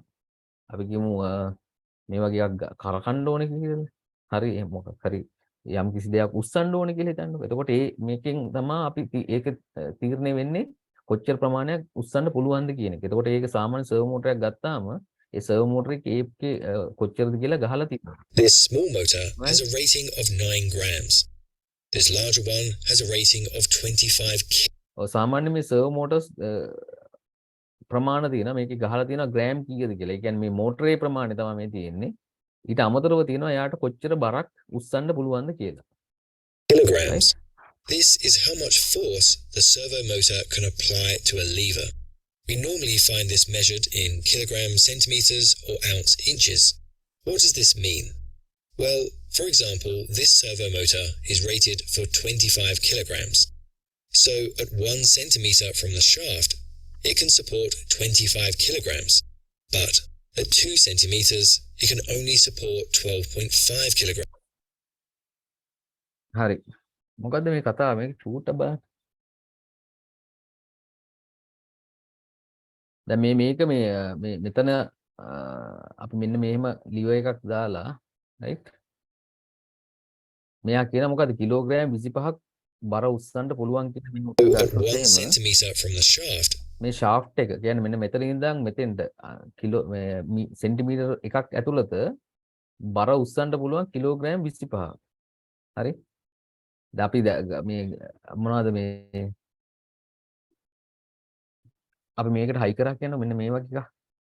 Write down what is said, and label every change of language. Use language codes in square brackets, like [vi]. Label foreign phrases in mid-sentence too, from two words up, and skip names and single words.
[si] අපි කියමු මේ වගේ එකක් කරකන්න ඕනේ කියලා. හරි මොකක් හරි යම් කිසි දෙයක් උස්සන්න ඕනේ කියලා හිතන්නකෝ. එතකොට මේකෙන් තමයි අපි ඒක තීරණය වෙන්නේ කොච්චර ප්‍රමාණයක් උස්සන්න පුළුවන්ද කියන එක. එතකොට ඒක සාමාන්‍ය සර්වෝ මෝටරයක් ගත්තාම ඒ සර්වෝ මෝටරේ ඒකේ කොච්චරද කියලා ගහලා තියෙනවා. [en] This small motor has a rating of 9 grams. This larger one has a rating of 25 [si] සාමාන්‍ය මේ සර්වෝ මෝටර්ස් ප්‍රමාණ තියෙනවා මේකේ ගහලා තියෙනවා ග්‍රෑම් කීයද කියලා. ඒ කියන්නේ මේ මෝටරේ ප්‍රමාණය තමයි මේ තියෙන්නේ. ඊට අමතරව තියෙනවා එයාට කොච්චර බරක් උස්සන්න පුළුවන්ද කියලා. [en] kilograms. This is how much force the servo motor can apply to a lever. We normally find this measured in kilograms, centimeters, or ounce inches. What does this mean? Well, for example, this servo motor is rated for 25 kilograms. So at 1 centimeter from the shaft, it can support 25 kilograms. But at 2 centimeters, it can only support 12.5 kilograms. [si] හරි. මොකද්ද මේ කතාව? මේක චූට්ට බලන්න. දැන් මේක මේ මෙතන අපි මෙන්න මෙහෙම ලිවර් එකක් දාලා රයිට්. මෙයා කියන මොකද්ද කිලෝග්‍රෑම් 25ක් බර උස්සන්න පුළුවන් කියලා මේ [en] So [si] උත්තර [en] at 1 [si] ගත්තොත් [en] centimeter from the shaft, [si] මේ ෂාෆ්ට් එක කියන්නේ මෙන්න මෙතන ඉඳන් මෙතෙන්ට කිලෝ සෙන්ටිමීටර් එකක් ඇතුළත බර උස්සන්න පුළුවන් කිලෝග්‍රෑම් 25ක්. හරි. දැන් අපි මේ මොනවද මේ අපි මේකට හයි කරා කියනවා මෙන්න මේ වගේ එකක්.